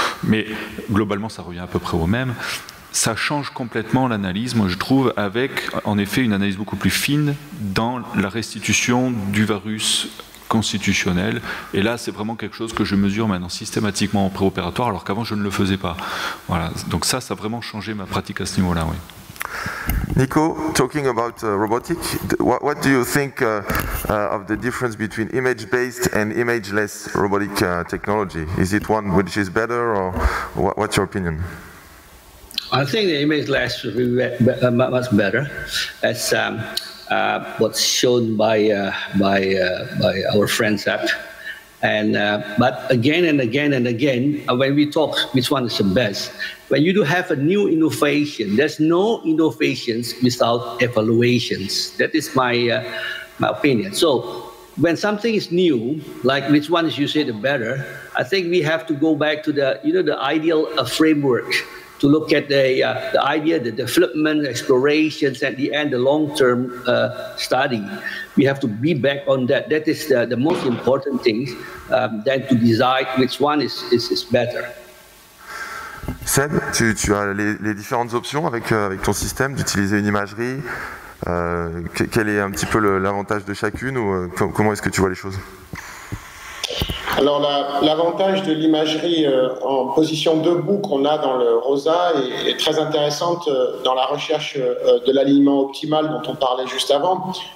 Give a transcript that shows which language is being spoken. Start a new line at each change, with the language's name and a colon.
French: Mais globalement, ça revient à peu près au même. Ça change complètement l'analyse, moi je trouve, avec en effet une analyse beaucoup plus fine dans la restitution du varus constitutionnel. Et là, c'est vraiment quelque chose que je mesure maintenant systématiquement en préopératoire, alors qu'avant je ne le faisais pas. Voilà. Donc ça a vraiment changé ma pratique à ce niveau-là, oui.
English: Nico, talking about robotics, what do you think of the difference between image-based and image-less robotic technology? Is it one which is better, or what's your opinion? I think the image-less will be much better, as what's shown by our friends Seb. And but again and again and again, when we talk which one is the best, when you do have a new innovation, there's no innovations without evaluations. That is my opinion. So when something is new, like which one is you say the better, I think we have to go back to the the ideal framework, to look at the idea, the development, explorations, at the end, the long-term study. We have to be back on that. That is the most important thing, than to decide which one is better.
French: Seb, tu as les différentes options avec ton système d'utiliser une imagerie. Quel est un petit peu l'avantage de chacune, ou comment est-ce que tu vois les choses? Alors l'avantage de l'imagerie en position debout qu'on a dans le ROSA est très intéressante dans la recherche de l'alignement optimal dont on parlait juste avant.